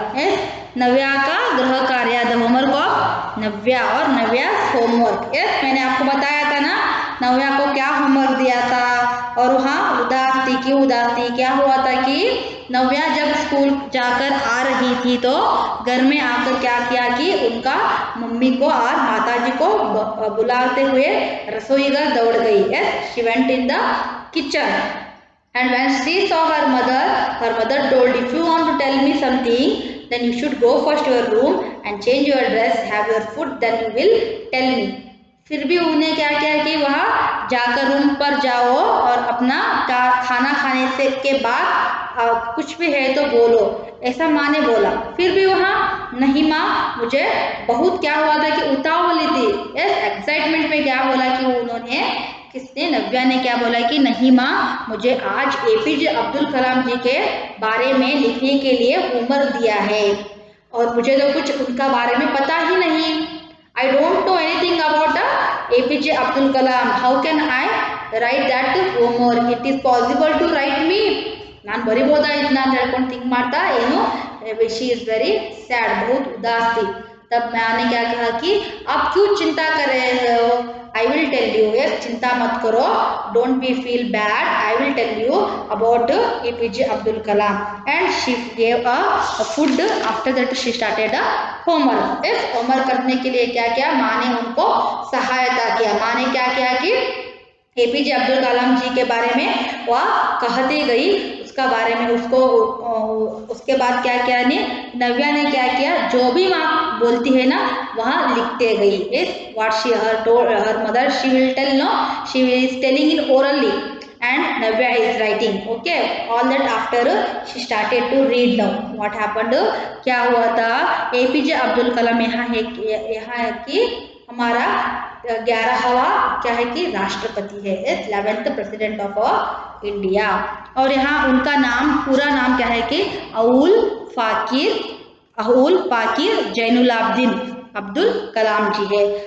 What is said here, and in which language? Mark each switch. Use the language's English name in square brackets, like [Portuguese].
[English] Yes, Navya [Hindi] का गृह कार्य, [English] the homework of Navya और नव्या's homework. [Hindi] Yes, मैंने आपको बताया था ना नव्या को क्या होमवर्क दिया था और वहाँ उदास थी। क्यों उदास थी? क्या हुआ था कि नव्या जब स्कूल जाकर आ रही थी तो घर में आकर क्या किया कि उनका मम्मी को और माताजी को बुलाते हुए रसोई घर दौड़ गई। [English] Yes, she went in the kitchen and when she saw her mother told, if you want to tell me something then you should go first to your room and change your dress, have your food, then you will tell me. [Hindi] फिर भी उन्हें क्या किया कि वहाँ जाकर room पर जाओ और अपना खाना खाने से के बाद कुछ भी है तो बोलो, ऐसा माँ ने बोला। फिर भी वहाँ नहीं माँ, मुझे बहुत क्या हुआ था कि उतावली थी। यस, एक्साइटमेंट में क्या बोला कि उन्होंने किसने नव्या ने क्या बोला कि नहीं माँ, मुझे आज एपीजे अब्दुल कलाम जी के बारे में लिखने के लिए होमवर्क दिया है और मुझे तो कुछ उनका बारे में पता ही नहीं। [English] I don't know anything about APJ Abdul Kalam. How can I write that homework? It is possible to write me. [Kannada] ನಾನು ಬರಿಬೋದಾ ಇದನ್ನ ಅಂತ ಹೇಳ್ಕೊಂಡು ಥಿಂಕ್ ಮಾಡ್ತಾ ಏನು [English] she is very sad, [Hindi] बहुत उदास थी। तब मैंने ने क्या कहा कि आप क्यों चिंता कर रहे हो? [English] I will tell you. Yes, [Hindi] चिंता मत करो, [English] Don't be feel bad, I will tell you about APJ Abdul Kalam. And she gave a food, after that she started a homework. [Hindi] Yes, homework करने के लिए क्या किया? माँ ने उनको सहायता किया। माँ ने क्या किया कि एपीजे अब्दुल कलाम जी के बारे में वह कहती गई, उसका बारे में उसको उसके बाद क्या किया ने नव्या ने क्या किया, जो भी माँ बोलती है ना वहाँ लिखते गई। [English] Is what she her mother she will tell, no she is telling in orally and Navya is writing. Okay, all that after she started to read now. What happened? [Hindi] क्या हुआ था? एपीजे अब्दुल कलाम यहाँ है कि हमारा 11वां क्या है कि राष्ट्रपति है, [English] 11th president of India. [Hindi] और यहाँ उनका नाम, पूरा नाम क्या है कि अउल फाकिर जैनुलाब्दीन अब्दुल कलाम जी है।